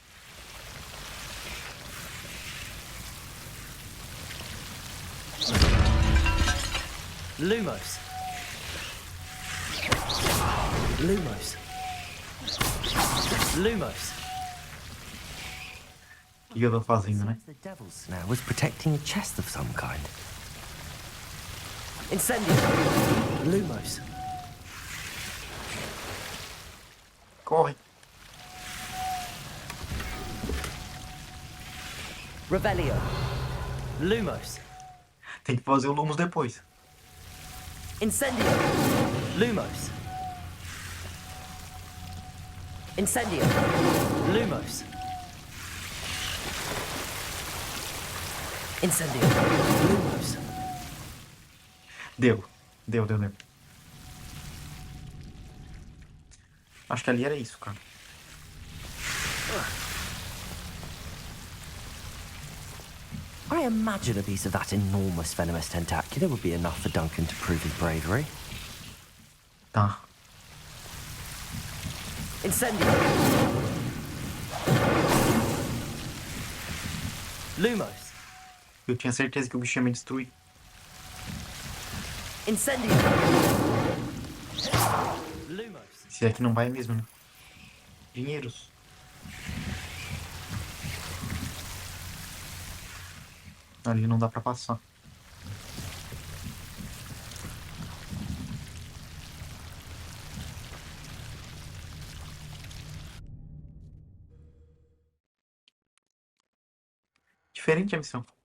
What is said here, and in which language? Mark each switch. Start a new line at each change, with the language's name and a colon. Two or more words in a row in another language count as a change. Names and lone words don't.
Portuguese: Lumos. Lumos. Lumos. O que eu tô fazendo, né?
English: The devil's snare was protecting a chest of some kind.
Portuguese: Incendio. Lumos. Corre. Revelio. Lumos. Tem que fazer o Lumos depois. Incendio. Lumos. Incendio. Lumos. Incendio. Lumos. Deu. Deu. Acho que ali era isso, cara.
English: I imagine a piece of that enormous venomous tentacular would be enough for Duncan to prove his bravery.
Portuguese: Tá. Incendio. Lumos. Eu tinha certeza que o bicho ia me destruir. Incendio. Lumos. Se é que não vai mesmo, né? Dinheiros. Ali não dá pra passar. Diferente a missão.